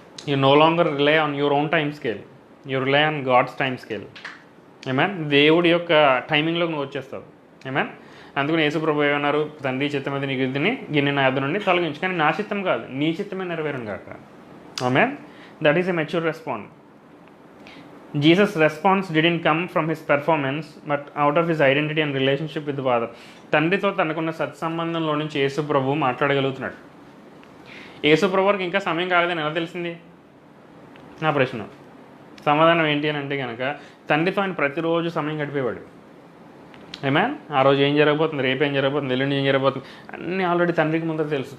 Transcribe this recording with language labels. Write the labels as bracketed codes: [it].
[en] You no longer rely on your own time scale, you rely on God's time scale. [te] Amen, దేవుడి యొక్క టైమింగ్లోకి నువ్వు వచ్చేస్తావు. Amen, అందుకని యేసు ప్రభు ఏమన్నారు, తండ్రి చిత్తం అది నీకు ఇద్దని గిన్నె నా యొద్ద నుండి తొలగించు, కానీ నా చిత్తం కాదు నీ చిత్తమే నెరవేరును కాక. [en] Amen. That is a mature response. Jesus' response didn't come from his performance but out of his identity and relationship with the Father. [te] తండ్రితో తనకున్న సత్సంబంధంలో నుంచి యేసు ప్రభు మాట్లాడగలుగుతున్నాడు. యేసు ప్రభువుకి ఇంకా సమయం కాలేదని ఎలా తెలిసింది? నా ప్రశ్న. సమాధానం ఏంటి అని అంటే కనుక తండ్రితో ఆయన ప్రతిరోజు సమయం గడిపేవాడు. ఆమేన్. ఆ రోజు ఏం జరగబోతుంది, రేపు ఏం జరగబోతుంది, ఎల్లుండి ఏం జరగబోతుంది అన్నీ ఆల్రెడీ తండ్రికి ముందు తెలుసు.